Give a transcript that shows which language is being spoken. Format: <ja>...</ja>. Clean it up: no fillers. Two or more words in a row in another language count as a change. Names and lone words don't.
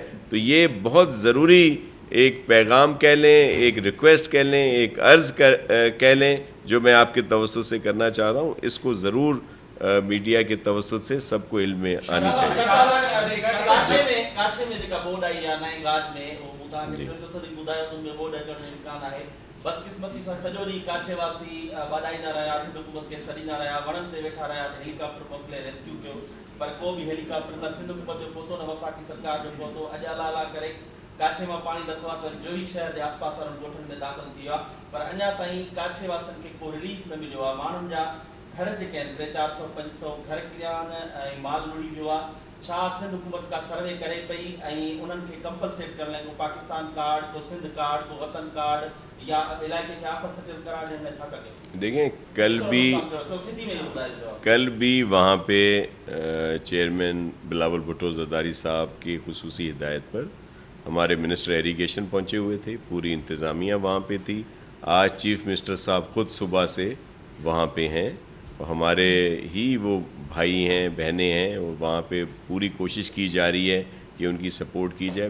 <ur>تو یہ بہت ضروری ایک پیغام کہہ لیں، ایک ریکویسٹ کہہ لیں، ایک عرض کہہ لیں جو میں آپ کے توسط سے کرنا چاہ رہا ہوں. اس کو ضرور میڈیا کے توسط سے سب کو علم میں آنی چاہیے.</ur> <sd>ॿुधायो त उनमें ॿोॾ अचण जो इम्कान आहे। बदकिस्मती सां सॼो ॾींहुं काठेवासी ॿाॾाईंदा रहिया, सिंध हुकूमत खे सॾींदा रहिया, वणनि ते वेठा रहिया त हेलीकॉप्टर मोकिले रेस्क्यू कयो, पर को बि हेलीकॉप्टर न सिंध हुकूमत जो पहुतो न वफ़ाक़ी सरकार जो पहुतो। अॼु अला अला करे काछे मां पाणी नथो आहे त वरी जोही शहर जे आसपास वारनि ॻोठनि में दाख़िल थी वियो आहे, पर अञा ताईं काछे वासियुनि खे को रिलीफ न मिलियो आहे। माण्हुनि जा घर जेके आहिनि 300-400-500 घर किरिया आहिनि ऐं माल लुड़ी वियो आहे। छा सिंध हुकूमत का सर्वे करे पई ऐं उन्हनि खे कंपलसेट करण लाइ को पाकिस्तान कार्ड, को सिंध कार्ड, को वतन कार्ड या इलाइक़े खे आफत सर्टिफिकेट करार ॾियण लाइ छा कजे?</sd> <ur>دیکھیں، کل بھی وہاں پہ چیئرمین بلاول بھٹو زرداری صاحب کی خصوصی ہدایت پر ہمارے</ur> <en>minister irrigation</en> <ur>پہنچے ہوئے تھے، پوری انتظامیہ وہاں پہ تھی. آج</ur> <en>chief minister</en> <ur>صاحب خود صبح سے وہاں پہ ہیں، ہمارے ہی وہ بھائی ہیں، بہنیں ہیں، اور وہاں پہ پوری کوشش کی جا رہی ہے کہ ان کی سپورٹ کی جائے.</ur>